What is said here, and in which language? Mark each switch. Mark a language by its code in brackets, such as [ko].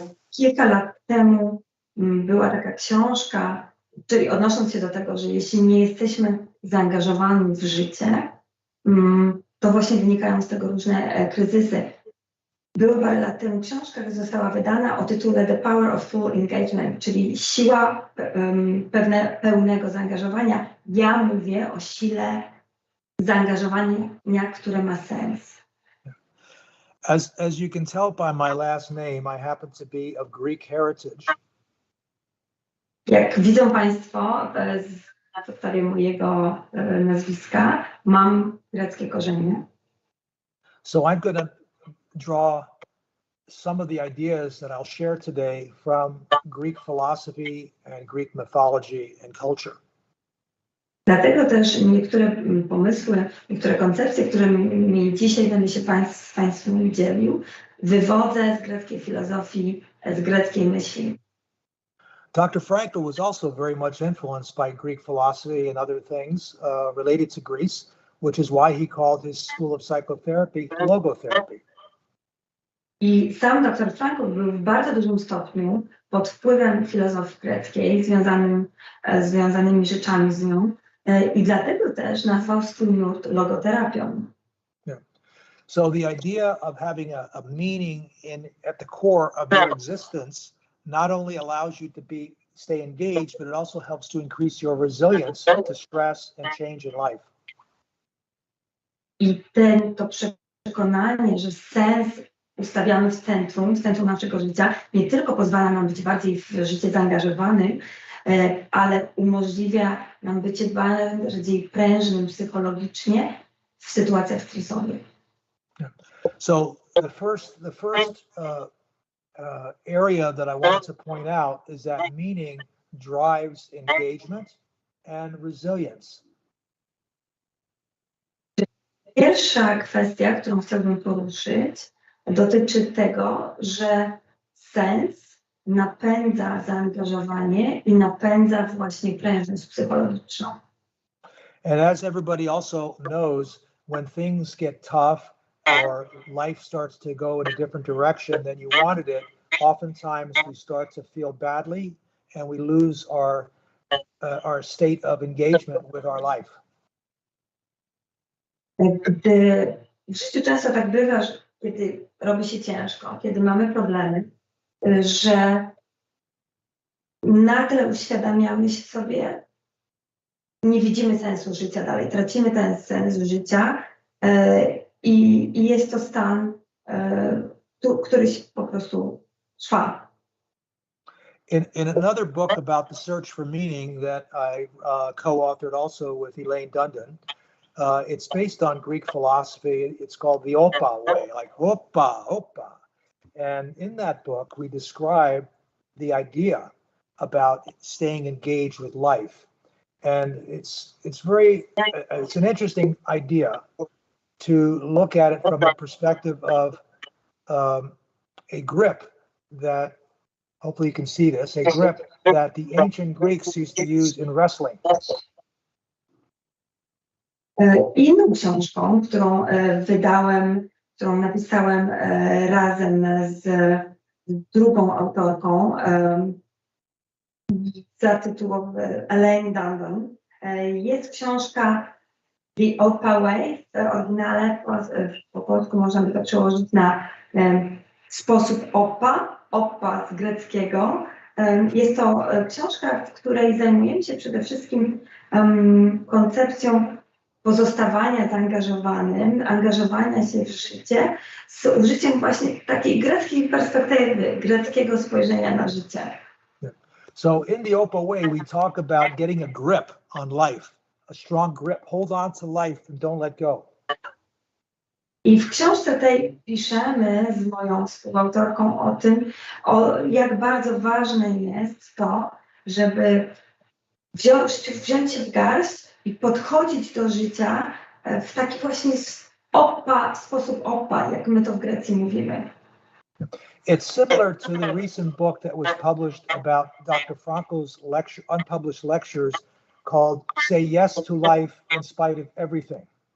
[pl] Kilka lat temu była taka książka, czyli odnosząc się do tego, że jeśli nie jesteśmy zaangażowani w życie, to właśnie wynikają z tego różne kryzysy. Była parę lat temu książka, która została wydana o tytule The Power of Full Engagement, czyli siła pełnego zaangażowania. Ja mówię o sile zaangażowania, które ma sens. [en] As you can tell by my last name, I happen to be of Greek heritage. [pl] Jak widzą Państwo, na podstawie mojego nazwiska mam greckie korzenie. [en] So I'm going to draw some of the ideas that I'll share today from Greek philosophy and Greek mythology and culture. [pl] Dlatego też niektóre pomysły, niektóre koncepcje, którymi dzisiaj będę się Państwu dzielił, wywodzę z greckiej filozofii, z greckiej myśli. [en] Dr. Frankl was also very much influenced by Greek philosophy and other things related to Greece, which is why he called his school of psychotherapy logotherapy. [pl] I sam dr Frankl był w bardzo dużym stopniu pod wpływem filozofii greckiej, związanymi rzeczami z nią, i dlatego też nazwał swój nurt logoterapią. [en] So the idea of having a meaning at the core of your existence not only allows you to stay engaged, but it also helps to increase your resilience to stress and change in life. [pl] I to przekonanie, że sens ustawiamy w centrum naszego życia, nie tylko pozwala nam być bardziej w życie zaangażowanym, ale umożliwia nam bycie bardziej prężnym psychologicznie w sytuacjach stresowych. [en] So the first area that I want to point out is that meaning drives engagement and resilience. [pl] Pierwsza kwestia, którą chciałbym poruszyć, dotyczy tego, że sens napędza zaangażowanie i napędza właśnie prężność psychologiczną. [en] And as everybody also knows, when things get tough or life starts to go in a different direction than you wanted it, oftentimes we start to feel badly and we lose our state of engagement with our life. [pl] Gdy w życiu często tak bywa, że kiedy robi się ciężko, kiedy mamy problemy, że nagle uświadamiamy się sobie, nie widzimy sensu życia dalej, tracimy ten sens życia i jest to stan, który po prostu trwa. [en] In another book about the search for meaning that I co-authored also with Elaine Dundon, it's based on Greek philosophy. It's called the Opa way, like Opa, Opa. And in that book, we describe the idea about staying engaged with life. And it's an interesting idea to look at it from the perspective of a grip that, hopefully you can see this, a grip that the ancient Greeks used to use in wrestling. [pl] Inną książką, którą napisałem razem z drugą autorką, zatytułowaną Elaine Dundon, jest książka The Opa Way. W oryginale po polsku można by to przełożyć na sposób Opa z greckiego. Jest to książka, w której zajmujemy się przede wszystkim koncepcją pozostawania zaangażowanym, angażowania się w życie z użyciem właśnie takiej greckiej perspektywy, greckiego spojrzenia na życie. [en] So in the Opa Way, we talk about getting a grip on life, a strong grip. Hold on to life and don't let go. [pl] I w książce tej piszemy z moją współautorką o tym, jak bardzo ważne jest to, żeby wziąć się w garść i podchodzić do życia w taki właśnie sposób opa, jak my to w Grecji mówimy. [en] It's similar to the recent book that was published about Dr. Frankl's unpublished lectures called Say Yes to Life in Spite of Everything.